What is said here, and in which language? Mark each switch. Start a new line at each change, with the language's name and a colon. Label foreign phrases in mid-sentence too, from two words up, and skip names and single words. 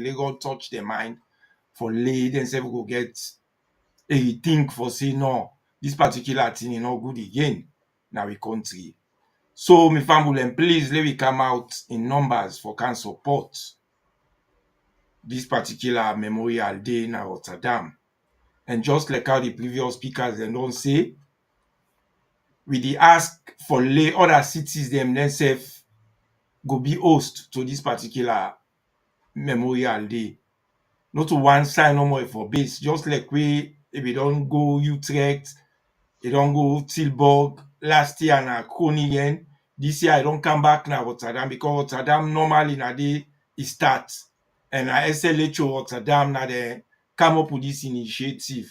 Nigerian Pidgin: Let God touch their mind for lay themselves go get a think for say no, this particular thing is not good again now we country. So my family, please let we come out in numbers for can support this particular Memorial Day in Rotterdam. And just like how the previous speakers dem don say, we dey ask for lay other cities dem themselves go be host to this particular Memorial Day. No to one side no more for base, just like we if we don go Utrecht, we don go Tilburg, last year na Groningen, this year I don come back na Rotterdam because Rotterdam normally na dey e start, and na SLHO Rotterdam na dem come up with this initiative.